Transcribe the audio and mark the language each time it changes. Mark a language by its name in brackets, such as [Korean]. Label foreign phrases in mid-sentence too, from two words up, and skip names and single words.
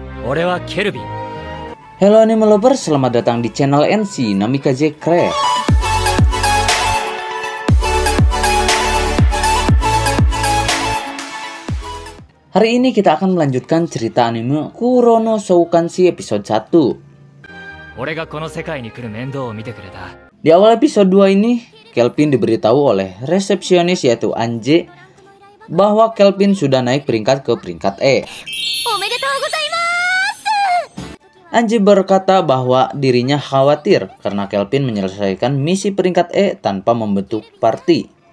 [Japanese] 俺はケルビン。 [Indonesian] Halo anime lovers, selamat datang di channel NC Namikaze Craft. Hari ini kita akan melanjutkan cerita anime Kurono Shoukanshi episode 1. [Japanese] 俺がこの世界に来る面倒を見てくれた。 [Indonesian] Di awal episode 2 ini, Kelvin diberitahu oleh resepsionis yaitu Anje bahwa Kelvin sudah naik peringkat ke peringkat E. Anje berkata bahwa dirinya khawatir karena Kelvin menyelesaikan misi peringkat E tanpa membentuk party.